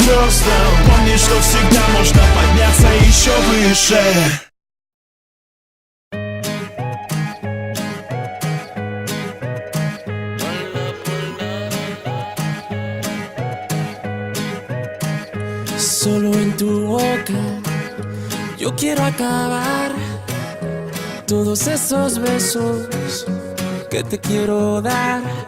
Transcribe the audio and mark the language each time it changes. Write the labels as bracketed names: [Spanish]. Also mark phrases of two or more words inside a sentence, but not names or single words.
[Russian] звездам. Помни, что всегда можно подняться еще выше. [Spanish] Solo en tu boca yo quiero acabar todos esos besos que te quiero dar.